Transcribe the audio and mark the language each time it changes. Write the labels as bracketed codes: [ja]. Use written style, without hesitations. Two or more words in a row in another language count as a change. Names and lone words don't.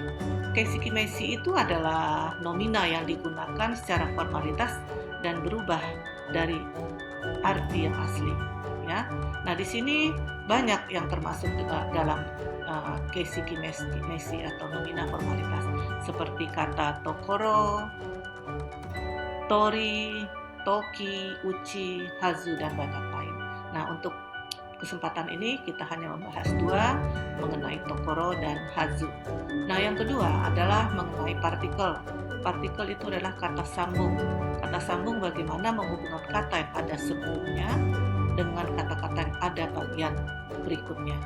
[id] Keisikimeishi itu adalah nomina yang digunakan secara formalitas dan berubah dari arti yang asli. Ya. Nah, di sini banyak yang termasuk dalam keisikimeishi atau nomina formalitas seperti kata [ja] ところ、とおり、とき、うち、はず, [id] dan banyak lain. Nah, untuk kesempatan ini kita hanya membahas dua mengenai tokoro dan hazu. Nah, yang kedua adalah mengenai partikel. Partikel itu adalah kata sambung. Kata sambung bagaimana menghubungkan kata yang ada sebelumnya dengan kata-kata yang ada bagian berikutnya.